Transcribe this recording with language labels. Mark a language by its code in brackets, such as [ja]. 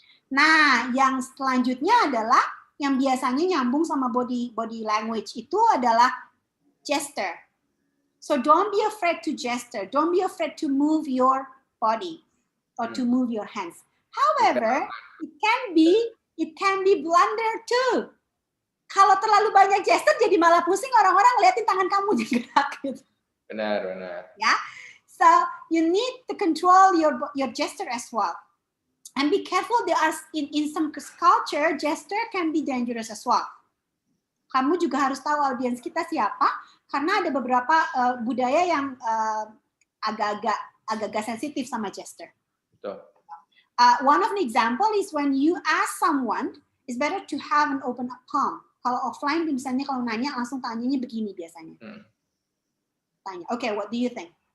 [id] Nah, yang selanjutnya adalah yang biasanya nyambung sama body language itu adalah gesture. [en] So don't be afraid to gesture. Don't be afraid to move your body or to move your hands. However, it can be blunder too. [id] Kalau terlalu banyak gesture jadi malah pusing, orang-orang ngeliatin tangan kamu gerak gitu. Benar. Ya. [en] So you need to control your gesture as well. And be careful, there are in some culture, gesture can be dangerous as well. [id] Kamu juga harus tahu audiens kita siapa, karena ada beberapa budaya yang agak-agak sensitif sama gesture. Betul. [en] One of the example is when you ask someone, it's better to have an open palm. [id] Kalau offline, misalnya kalau nanya, langsung tanyanya begini biasanya. Tanya, [en] okay, what do you think?